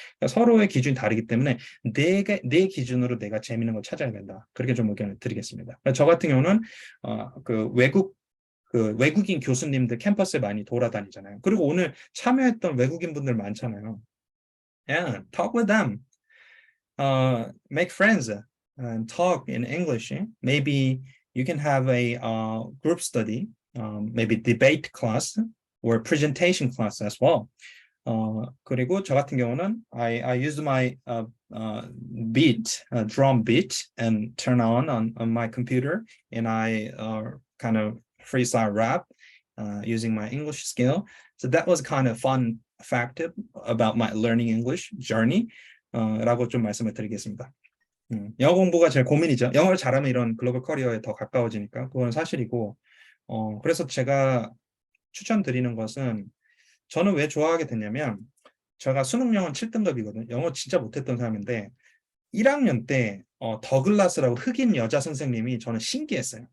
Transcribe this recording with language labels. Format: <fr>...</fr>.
<ko>그러니까 서로의 기준이 다르기 때문에 내 기준으로 내가 재밌는 걸 찾아야 된다. 그렇게 좀 의견을 드리겠습니다. 그러니까 저 같은 경우는 그 외국인 교수님들 캠퍼스에 많이 돌아다니잖아요. 그리고 오늘 참여했던 외국인 분들 많잖아요.</ko> <en>Yeah, talk with them. Make friends and talk in English. Maybe you can have a group study, maybe debate class or presentation class as well.</en> <ko>그리고 저 같은 경우는</ko> <en>I use my beat, drum beat, and turn on my computer, and I kind of freestyle rap using my English skill. So that was kind of fun fact about my learning English journey.</en> <ko>라고 좀 말씀을 드리겠습니다. 영어 공부가 제일 고민이죠. 영어를 잘하면 이런 글로벌 커리어에 더 가까워지니까 그건 사실이고, 그래서 제가 추천드리는 것은 저는 왜 좋아하게 됐냐면 제가 수능 영어 7등급이거든요. 영어 진짜 못했던 사람인데 1학년 때 더글라스라고 흑인 여자 선생님이 저는 신기했어요.</ko>